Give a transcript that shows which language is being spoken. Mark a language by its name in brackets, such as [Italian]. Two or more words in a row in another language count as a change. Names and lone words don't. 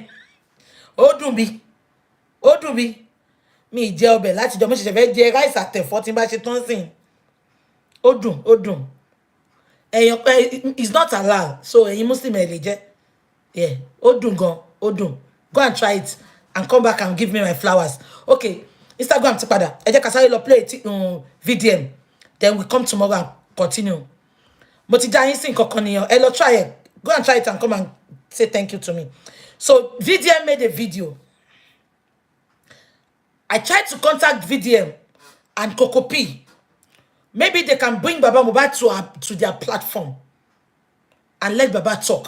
[Yoruba] Ó dùn bí. Mi jẹ ọbẹ̀ láti jọ mo ṣẹ̀ṣẹ̀ fẹ́ jẹ rice àtẹ̀fọ́ tí n bá ṣe tán sìn. Ó dùn. Ẹ̀yin pé [English] it's not halal, [Yoruba] so ẹ̀yin Muslim ẹ lè jẹ. Yeah, ó dùn gan, ó dùn. [English] Go and try it and come back and give me my flowers. [Yoruba] Okay, Instagram ti padà. Ẹ jẹ́ ká sáré lọ play VDM. [English] Then we come tomorrow and continue. [Yoruba] Mo ti já yín sí nǹkan kan nìyẹn. Ẹ lọ [English] try it. Go and try it and come and say thank you to me. So VDM made a video. I tried to contact VDM and Coco P. Maybe they can bring Baba Mohbad to their platform and let Baba talk.